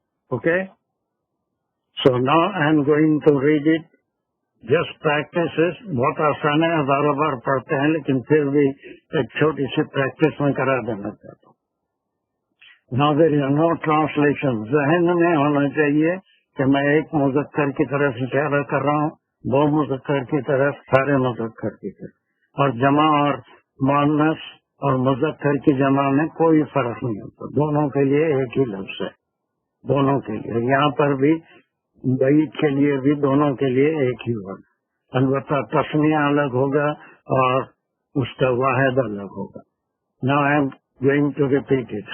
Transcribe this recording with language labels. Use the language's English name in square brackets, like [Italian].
[English] Okay so now I am going to read it. [Urdu] Just practice بہت آسان ہے. ہزاروں بار پڑھتے ہیں لیکن پھر بھی ایک چھوٹی سی پریکٹس میں کرا دینا چاہتا ہوں. [English] Now there is no translation. [Urdu] ذہن میں ہونا چاہیے کہ میں ایک مذکر کی طرف اشارہ کر رہا ہوں 2 مذکر کی طرف سارے مذکر کی طرف. اور جمع اور مؤنث اور مذکر کی جمع میں کوئی فرق نہیں ہوتا. دونوں کے لیے ایک ہی لفظ ہے. دونوں کے لیے یہاں پر بھی بعید کے لیے بھی دونوں کے لیے ایک ہی ہوگا. البتہ تسمیہ الگ ہوگا اور اس کا واحد الگ ہوگا. [English] Now I am going to repeat it.